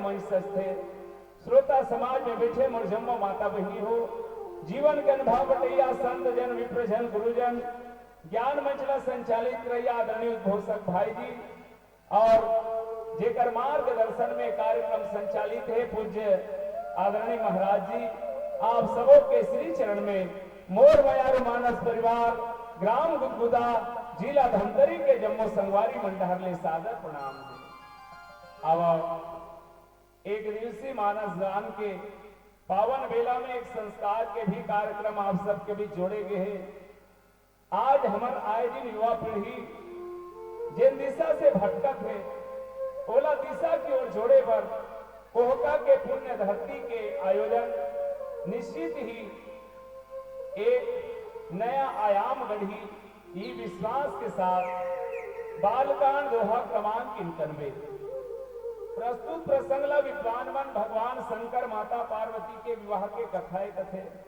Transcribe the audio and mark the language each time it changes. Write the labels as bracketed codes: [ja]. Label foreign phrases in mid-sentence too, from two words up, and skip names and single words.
[hne] मंच थे श्रोता समाज में बैठे मोर जम्मो माता बहनी हो जीवन के अनुभव बटैया संत जन विप्रजन गुरुजन ज्ञान मंचला संचालित रहिया आदरणीय उद्घोषक भाई जी और जेकर मार्गदर्शन में कार्यक्रम संचालित है पूज्य आदरणीय महाराज जी आप सबों के श्री चरण में मोर मयारू मानस परिवार ग्राम गुदगुदा जिला धमतरी के जम्मो संगवारी मंडहर ले सादर प्रणाम है। अब एक दिवसीय मानस गान के पावन बेला में एक संस्कार के भी कार्यक्रम आप सबके बीच जोड़े गए हैं। आज हमार आए दिन युवा पीढ़ी जिन दिशा से भटकत है ओला दिशा की ओर जोड़े पर कोहका के पुण्य धरती के आयोजन निश्चित ही एक नया आयाम गढ़ी ही विश्वास के साथ बालकांड दोहा क्रमांक 91 प्रस्तुत प्रसंगला विद्वान मन भगवान शंकर माता पार्वती के विवाह के कथाएं कथे